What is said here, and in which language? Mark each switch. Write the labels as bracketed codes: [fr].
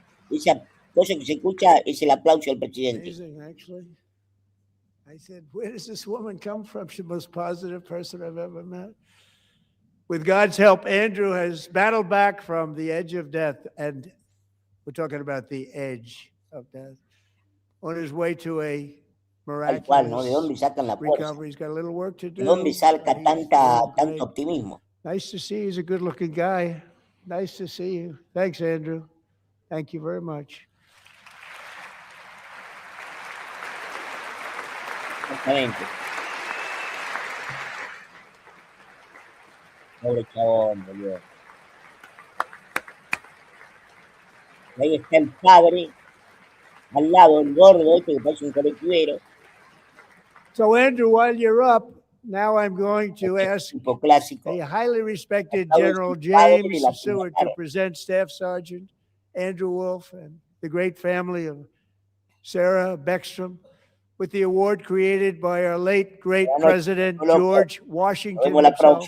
[es] Esa cosa que se escucha es el aplauso del presidente. [en] I said, where does this woman come from? She's the most positive person I've ever met. With God's help, Andrew has battled back from the edge of death, and we're talking about the edge of death, on his way to a miraculous [es] ¿De dónde sacan la fuerza? [en] recovery. He's got a little work to do. [es] ¿De dónde saca tanto optimismo? [en] Nice to see you. He's a good-looking guy. Nice to see you. Thanks, Andrew. Thank you very much. [es] Exactamente. Pobre chabón, boludo. Ahí está el padre, al lado, el gordo, este que parece un colectivero. [en] So, Andrew, while you're up, now I'm going to ask a highly respected General James Seward to present Staff Sergeant Andrew Wolf and the great family of Sarah Beckstrom with the award created by our late great President George Washington himself.